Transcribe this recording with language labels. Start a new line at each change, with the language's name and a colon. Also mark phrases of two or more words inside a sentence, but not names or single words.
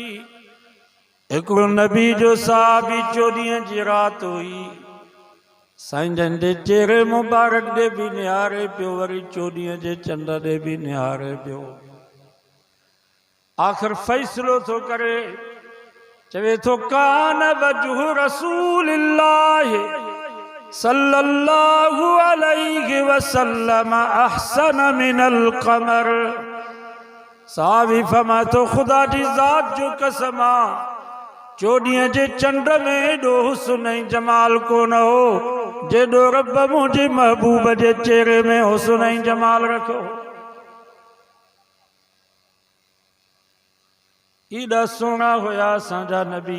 Sindhi: हिकिड़ो नबी जो साहबी 14 ॾींहं जी रात हुई, साईं जन जे चेहरे मुबारक ॾे बि निहारे पियो, वरी 14 जे चंड ॾे बि निहारे पियो। आख़िर फ़ैसिलो थो करे, चवे थो
Arabic: كان وجه رسول الله صلى الله عليه وسلم أحسن من القمر.
Sindhi: साहबी फरमा तो खुदा जी ज़ात जो कसम आ, 14 जे चंड में एॾो हुस्न ऐं जमाल कोन हो जेॾो रब मुंहिंजे महबूब जे चेहरे में हुस्न ऐं जमाल रखियो। एॾा सोना हुया असांजा नबी।